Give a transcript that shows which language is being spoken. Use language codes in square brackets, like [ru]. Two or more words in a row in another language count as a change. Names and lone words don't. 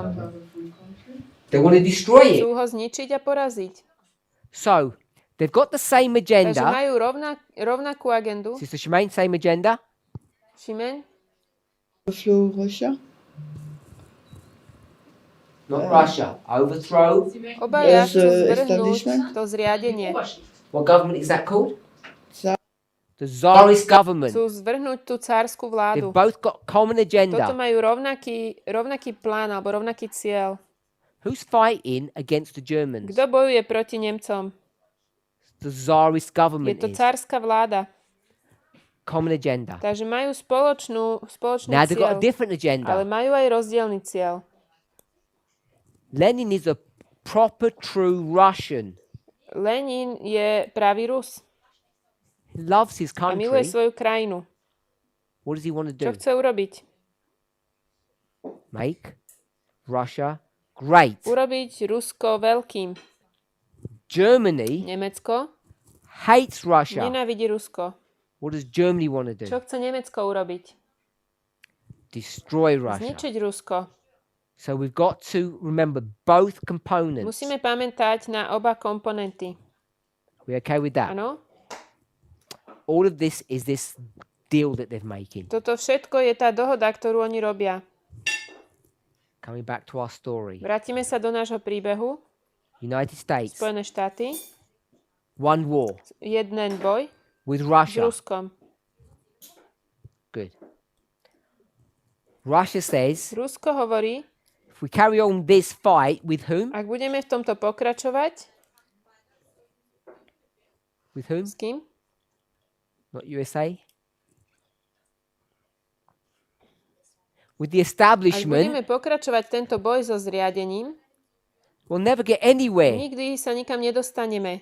[en] They want to destroy [sk] Chcú [en] it. [sk] ho zničiť a poraziť. [en] So they've got the same [sk] Takže [en] agenda. [sk] majú rovnakú agendu. [en] Sister Shemaine, same agenda. [sk] Šimeň? [en] Overthrow Russia. Not Russia. Overthrow. [sk] Obaja [en] Yes, [sk] chcú zvrhnúť [en] establishment. [sk] to zriadenie. [en] What government is that called? Tsar. The Tsarist government. [sk] Chcú zvrhnúť tú cárskú [en] They've [sk] vládu. [en] both got common [sk] Toto [en] agenda. [sk] majú rovnaký plán alebo rovnaký cieľ. [en] Who's fighting against the Germans? [sk] Kto bojuje proti Nemcom? [en] The Tsarist [sk] Je [en] government [sk] to [en] is. [sk] cárska vláda. [en] Common agenda. [sk] Takže majú spoločný [en] Now they've got a [sk] cieľ, [en] different [sk] ale [en] agenda. [sk] majú aj rozdielny cieľ. [en] Lenin is a proper, true Russian. [sk] Lenin je pravý Rus [en] He loves his [sk] a miluje [en] country. [sk] svoju krajinu. [en] What does he want to [sk] Čo [en] do? [sk] chce urobiť? [en] Make Russia great. [sk] Urobiť Rusko veľkým. [en] Germany [sk] Nemecko [en] hates Russia. [sk] nenávidí Rusko. [en] What does Germany want to do? [sk] Čo chce Nemecko urobiť? [en] Destroy Russia. [sk] Zničiť Rusko. [en] So we've got to remember both components. [sk] Musíme pamätať na oba komponenty. [en] Are we okay with that? [sk] Áno? [en] All of this is this deal that they're making. [sk] Toto všetko je tá dohoda, ktorú oni robia. [en] Coming back to our story. [sk] Vrátime sa do nášho príbehu. [en] United States, [sk] Spojené štáty. [en] one war [sk] Jeden boj [en] with [sk] s [en] Russia. [sk] Ruskom. [en] Good. Russia says, [sk] Rusko hovorí, [en] if we carry on this fight, with whom? [sk] ak budeme v tomto pokračovať, [en] With whom? [sk] s kým? [en] Not USA. With the establishment, [sk] Ak budeme pokračovať tento boj so zriadením, we'll never get anywhere. nikdy sa nikam nedostaneme.